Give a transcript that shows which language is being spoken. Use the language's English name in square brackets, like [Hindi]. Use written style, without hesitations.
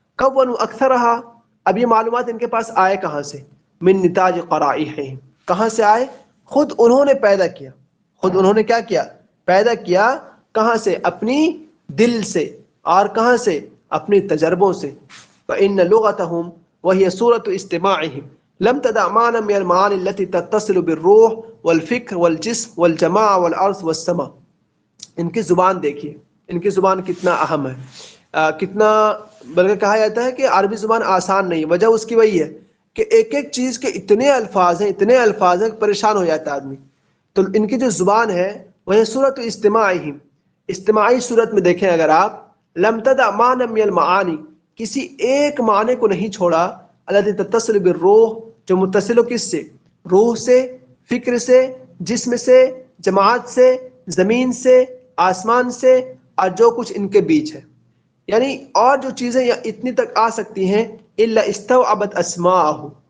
[Urdu] کب وہ اکثر رہا، اب یہ معلومات ان کے پاس آئے کہاں سے، [Arabic] من نتاج قرائحہم، [Urdu] کہاں سے آئے، خود انہوں نے پیدا کیا، خود انہوں نے کیا کیا، پیدا کیا، کہاں سے، اپنی دل سے، اور کہاں سے، اپنی تجربوں سے. [Arabic] فإن لغتهم وهي صورة استماعهم لم تدع معنى من المعاني التي تتصل بالروح والفکر والجسم والجماع والارض والسماء. [Urdu] ان کی زبان دیکھیے، ان کی زبان کتنا اہم ہے، کتنا، بلکہ کہا جاتا ہے کہ عربی زبان آسان نہیں، وجہ اس کی وہی ہے کہ ایک ایک چیز کے اتنے الفاظ ہیں، اتنے الفاظ ہیں کہ پریشان ہو جاتا ہے آدمی. تو ان کی جو زبان ہے وہ صورت استماعہم، استماعی صورت میں دیکھیں اگر آپ، [Arabic] لم تدع معنی من المعانی، [Urdu] کسی ایک معنی کو نہیں چھوڑا، [Arabic] التي تتصل بالروح، [Urdu] جو متصل ہو کس سے، روح سے، فکر سے، جسم سے، جماعت سے، زمین سے، آسمان سے، اور جو کچھ ان کے بیچ ہے، یعنی اور جو چیزیں اتنی تک آ سکتی ہیں، [Arabic] الا استوعبت اسماءہ،